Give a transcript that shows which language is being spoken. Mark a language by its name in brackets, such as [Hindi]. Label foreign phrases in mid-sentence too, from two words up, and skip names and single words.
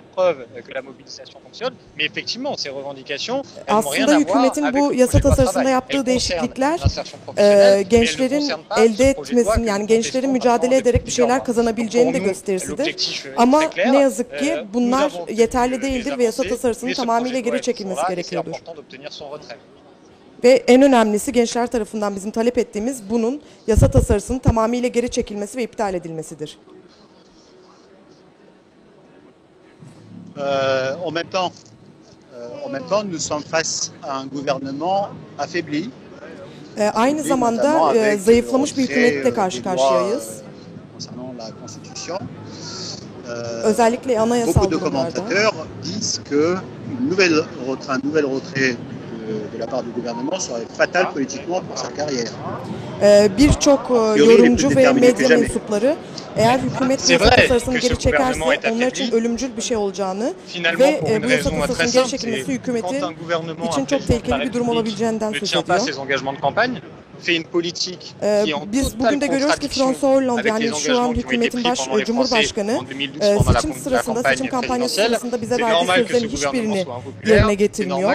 [Turkish] Aslında hükümetin bu yasa tasarısında yaptığı değişiklikler gençlerin elde etmesini, yani gençlerin mücadele ederek bir şeyler kazanabileceğini de gösterisidir. Ama ne yazık ki bunlar yeterli değildir ve yasa tasarısının tamamıyla geri çekilmesi gerekiyordur. Ve en önemlisi gençler tarafından bizim talep ettiğimiz bunun yasa tasarısının tamamıyla geri çekilmesi ve iptal edilmesidir. [French] En même temps, nous sommes face à un gouvernement affaibli. [Turkish] Aynı zamanda zayıflamış bir hükümetle karşı karşıyayız. Özellikle anayasal durumlarda. [French] Un nouvel retrait de la part du gouvernement serait fatal politiquement pour sa carrière. [Turkish] Birçok yorumcu ve medya mensupları eğer hükümet bu yasa tasarısını geri çekerse onlar için ölümcül bir şey olacağını ve bu yasa tasarısının geri çekilmesi hükümeti için çok tehlikeli bir durum olabileceğinden söz ediyor. Biz bugün de görüyoruz ki François Hollande, yani şu an hükümetin Cumhurbaşkanı, seçim sırasında, seçim kampanyası sırasında bize verdiği sözlerin hiçbirini yerine getirmiyor.